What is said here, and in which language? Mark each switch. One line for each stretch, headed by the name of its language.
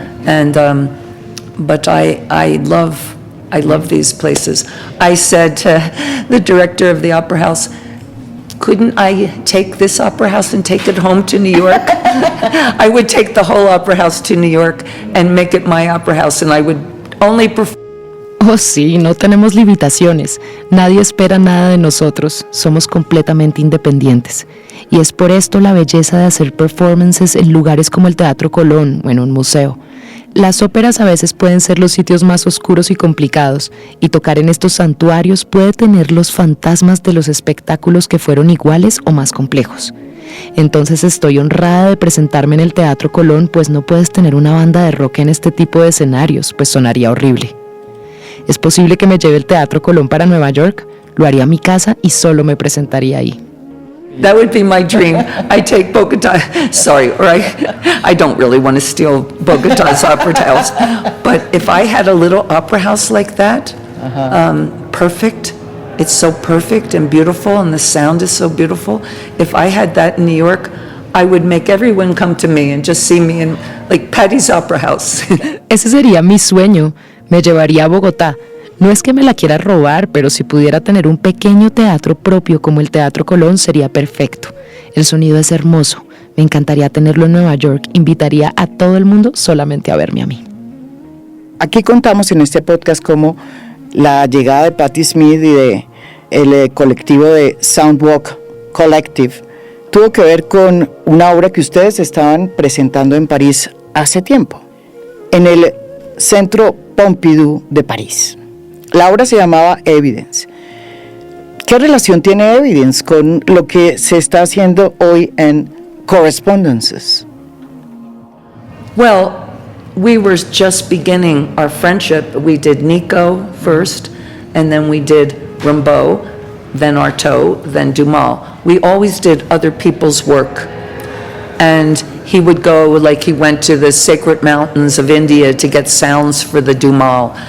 English: And but I love these places. I said to the director of the opera house, couldn't I take this opera house and take it home to New York? I would take the whole opera house to New York and make it my opera house, and I would only perform.
Spanish: Oh sí, no tenemos limitaciones. Nadie espera nada de nosotros. Somos completamente independientes. Y es por esto la belleza de hacer performances en lugares como el Teatro Colón o en un museo. Las óperas a veces pueden ser los sitios más oscuros y complicados, y tocar en estos santuarios puede tener los fantasmas de los espectáculos que fueron iguales o más complejos. Entonces estoy honrada de presentarme en el Teatro Colón, pues no puedes tener una banda de rock en este tipo de escenarios, pues sonaría horrible. ¿Es posible que me lleve el Teatro Colón para Nueva York? Lo haría a mi casa y solo me presentaría ahí.
English: That would be my dream. I take Bogota, sorry, or I don't really want to steal Bogota's opera house, but if I had a little opera house like that, perfect, it's so perfect and beautiful and the sound is so beautiful. If I had that in New York, I would make everyone come to me and just see me in like Patty's Opera House.
Spanish: Ese sería mi sueño. Me llevaría a Bogotá. No es que me la quiera robar, pero si pudiera tener un pequeño teatro propio como el Teatro Colón sería perfecto. El sonido es hermoso. Me encantaría tenerlo en Nueva York. Invitaría a todo el mundo solamente a verme a mí. Aquí contamos en este podcast cómo la llegada de Patti Smith y de el colectivo de Soundwalk Collective tuvo que ver con una obra que ustedes estaban presentando en París hace tiempo, en el Centro Pompidou de París. La obra se llamaba Evidence. ¿Qué relación tiene Evidence con lo que se está haciendo hoy en Correspondences?
English: Well, we were just beginning our friendship. We did Nico first, and then we did Rimbaud, then Artaud, then Dumas. We always did other people's work. And he would go, like he went to the sacred mountains of India to get sounds for the Dumas.